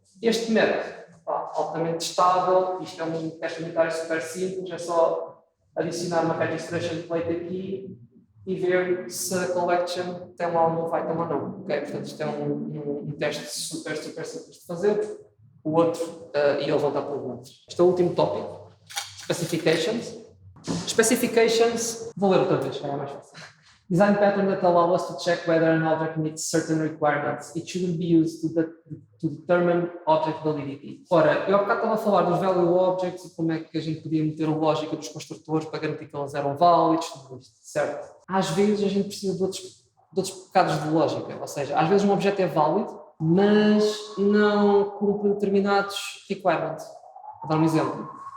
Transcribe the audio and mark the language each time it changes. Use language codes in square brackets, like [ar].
[pt] Este método, altamente estável, isto é um teste unitário super simples, é só adicionar uma registration plate aqui e ver se a collection tem lá ou não vai ter ou não. Okay? Portanto, isto é um teste super simples de fazer. O outro, e ele volta para os outros. Este é o último tópico. Specifications. Specifications, vou ler outra vez, é mais fácil. [en] Design pattern that allow us to check whether an object meets certain requirements. It shouldn't be used to determine object validity. [pt] Ora, eu há bocado estava a falar dos value objects e como é que a gente podia meter a lógica dos construtores para garantir que eles eram válidos, tudo isto, certo? Às vezes a gente precisa de outros pecados de lógica, ou seja, às vezes um objeto é válido, mas não cumpre determinados requirements. Vou dar um exemplo.